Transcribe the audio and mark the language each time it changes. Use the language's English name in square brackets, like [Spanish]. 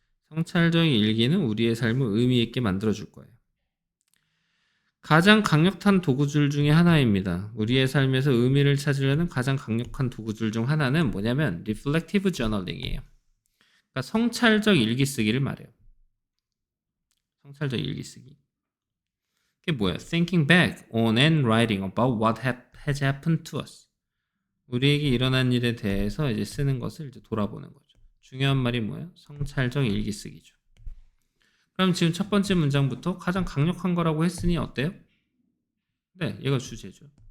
[Korean] 성찰적인 일기는 우리의 삶을 의미 있게 만들어줄 거예요. 가장 강력한 도구줄 중에 하나입니다. 우리의 삶에서 의미를 찾으려는 가장 강력한 도구줄 중 하나는 뭐냐면 reflective journaling이에요. 그러니까 성찰적 일기 쓰기를 말해요. 성찰적 일기 쓰기. 그게 뭐예요? [English] Thinking back on and writing about what has happened to us. [Korean] 우리에게 일어난 일에 대해서 이제 쓰는 것을 이제 돌아보는 거죠. 중요한 말이 뭐예요? 성찰적 일기 쓰기죠. 그럼 지금 첫 번째 문장부터 가장 강력한 거라고 했으니 어때요? 네, 얘가 주제죠.